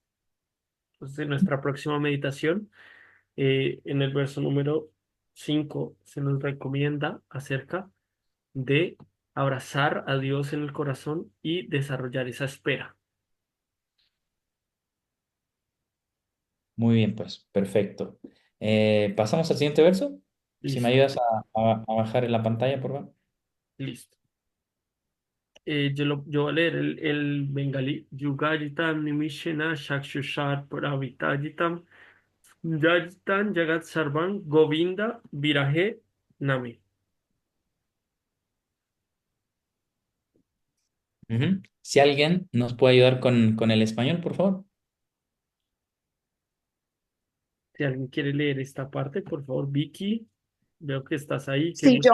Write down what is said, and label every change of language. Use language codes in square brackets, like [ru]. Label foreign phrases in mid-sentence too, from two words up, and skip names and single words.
[es] Entonces, en nuestra próxima meditación, en el verso número 5 se nos recomienda acerca de abrazar a Dios en el corazón y desarrollar esa espera. Muy bien, pues, perfecto. Pasamos al siguiente verso. Si me Listo, ayudas a bajar en la pantalla, por favor. listo. Yo voy a leer el bengalí. [sa] Yugajitam nimishena shakshushar pravitajitam yajitam jagat sarvan govinda viraje name. [es] Ujú. Si alguien nos puede ayudar con el español, por favor. Si alguien quiere leer esta parte, por favor, Vicky, veo que estás ahí, qué Sí,